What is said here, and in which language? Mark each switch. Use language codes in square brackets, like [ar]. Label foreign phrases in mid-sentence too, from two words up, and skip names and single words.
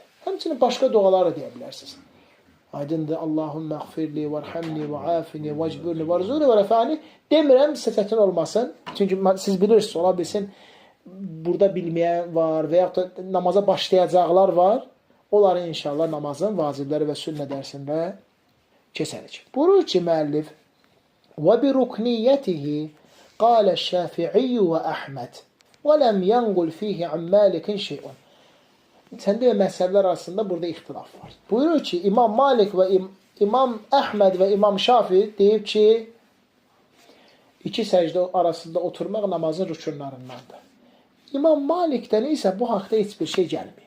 [az] Həmçinin başqa duaları deyə bilərsiniz. Aydındır, [ar] اللهم اغفر لي وارحمني وعافني واجبرني وارزقني وارفعني [az] demirəm, sizə çətin olmasın. Çünki siz bilirsiniz, ola bilsin, burada bilməyən var və yaxud da namaza başlayacaqlar var. Onları inşallah namazın vacibləri və sünnə dərsində keçərik. Buyurur ki, müəllif, [ar] وَبِرُكْنِيَّتِهِ قَالَ الشَّافِعِيُّ وَأَحْمَدْ وَلَمْ يَنْقُلْ فِيهِ عَنْ مَالِكٍ شَيْءٌ. [az] Səndə və məsələlər arasında burada ixtilaf var. Buyurur ki, İmam Malik və İmam Əhməd və İmam Şafi deyib ki, iki səcdə arasında oturmaq namazın rükunlarındandır. İmam Malikdən isə bu haqda heç bir şey gəlməyib.